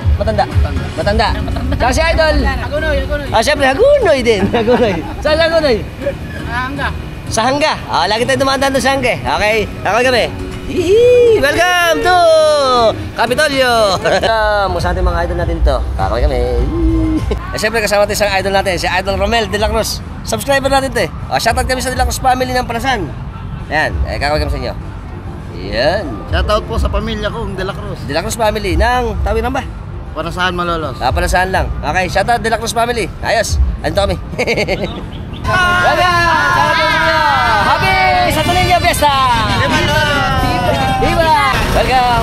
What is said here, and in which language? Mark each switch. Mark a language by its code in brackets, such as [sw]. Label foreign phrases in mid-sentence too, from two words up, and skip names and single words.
[tl] Matanda. Saka si Idol. Siyempre Agunoy din. Agunoy. Saan Agunoy? Sa Hangga. Lagi tayo dumadaan doon sa Hangga. [en] Okay. [tl] Ako kami. [en] Welcome to Kapitolyo. [tl] Sa ating mga idol natin to. Kakaway kami. Siyempre kasama tayo sa idol natin, si Idol Romel de la Cruz. Subscriber natin to eh. Shoutout kami sa de la Cruz family ng Panasan. Ayan, kakaway kami sa inyo. Yan. Shoutout po sa pamilya kong De La Cruz. De la Cruz family ng Tawiran ba? Panasahan Malolos. Panasahan lang. Okay, shoutout De la Cruz family. Ayos. Andito kami. Welcome! Shoutout sa inyo. Happy Santo Niño Fiesta! Viva! Welcome!